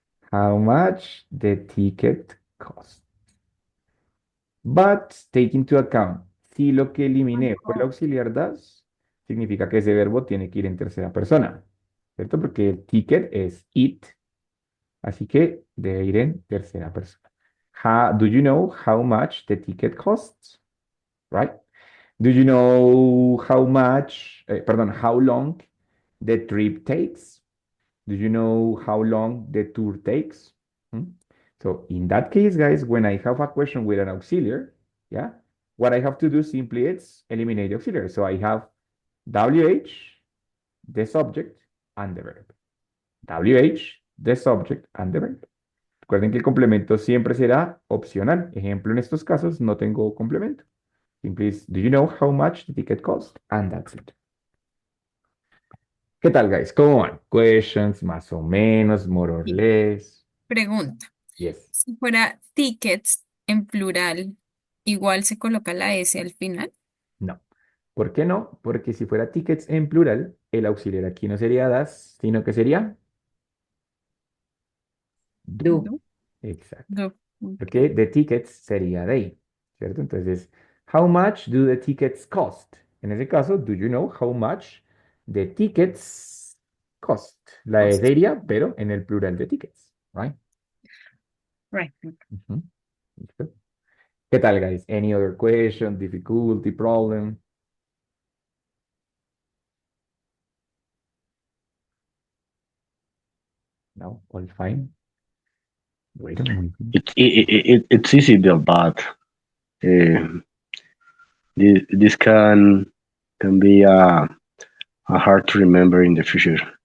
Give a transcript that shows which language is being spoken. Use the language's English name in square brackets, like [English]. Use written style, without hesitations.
[English] How much the ticket cost. But take into account, [Spanish] si lo que eliminé fue el auxiliar das, significa que ese verbo tiene que ir en tercera persona, ¿cierto? Porque el ticket es it, así que debe ir en tercera persona. [English] Do you know how much the ticket costs? right? Do you know how much, how long the trip takes? Do you know how long the tour takes? Hmm? So in that case, guys, when I have a question with an auxiliary, yeah, what I have to do simply is eliminate the auxiliary. So I have WH, the subject, and the verb. WH, the subject, and the verb. [Spanish] Recuerden que el complemento siempre será opcional. Ejemplo, en estos casos no tengo complemento. [English] Simply is, do you know how much the ticket cost? And that's it. [Spanish] ¿Qué tal, guys? ¿Cómo van? [English] Questions, [Spanish] más o menos, [English] more or [Spanish] Sí. [English] less. [Spanish] Pregunta, [English] Yes. [Spanish] si fuera tickets en plural, igual se coloca la S al final. No. ¿Por qué no? Porque si fuera tickets en plural, el auxiliar aquí no sería das, sino que sería do. [English] Do. [Spanish] Exacto. [English] Do. [Spanish] Porque the tickets sería they, ¿cierto? Entonces, [English] how much do the tickets cost? [Spanish] En ese caso, [English] do you know how much the tickets cost? [Spanish] La E [English] Cost. [Spanish] sería, pero en el plural de tickets, [English] right? Right. [Spanish] Ujú. ¿Listo? ¿Qué tal, guys? [English] Any other question, difficulty, problem? No, all fine. [Spanish] Bueno, muy bien. [English] It's easy though, but this can be hard to remember in the future.